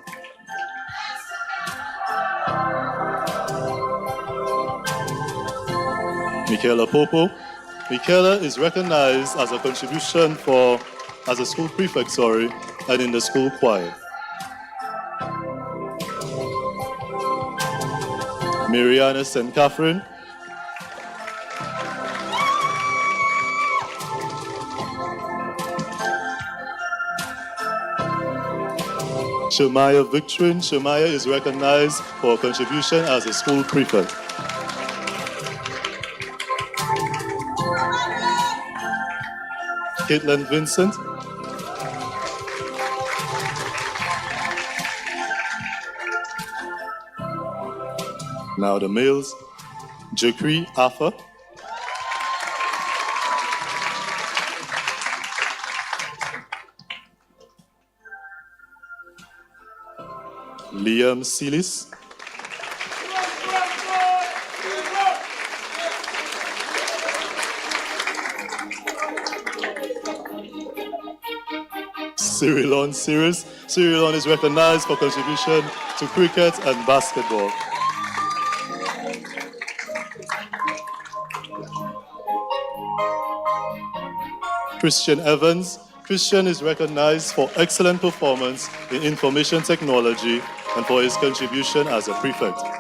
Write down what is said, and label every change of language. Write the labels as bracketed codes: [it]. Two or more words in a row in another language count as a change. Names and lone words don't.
[en] Michaela Popo. Michaela is recognized as a contribution as a school prefect, and in the school choir. Mariana St. Catherine. Shemaya Victorin. Shemaya is recognized for contribution as a school prefect. Caitlin Vincent. Now the males. Jakri Affa. Liam Silis. Cyrilon Sirius. Cyrilon is recognized for contribution to cricket and basketball. Christian Evans. Christian is recognized for excellent performance in information technology and for his contribution as a prefect.